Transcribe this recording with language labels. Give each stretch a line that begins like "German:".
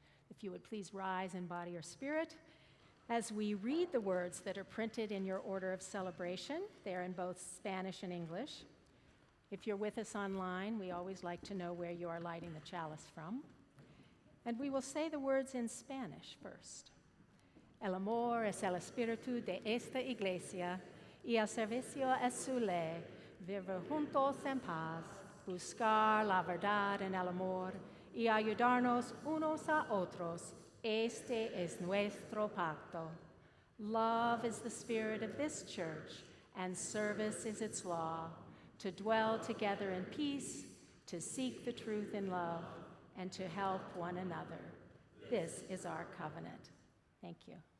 English: If you would please rise in body or spirit as we read the words that are printed in your order of celebration. They are in both Spanish and English. If you're with us online, we always like to know where you are lighting the chalice from. And we will say the words in Spanish first.
Spanish: El amor es el espíritu de esta iglesia, y el servicio es su ley, vivir juntos en paz, buscar la verdad en el amor, y ayudarnos unos a otros. Este es nuestro pacto.
English: Love is the spirit of this church, and service is its law, to dwell together in peace, to seek the truth in love, and to help one another. This is our covenant. Thank you.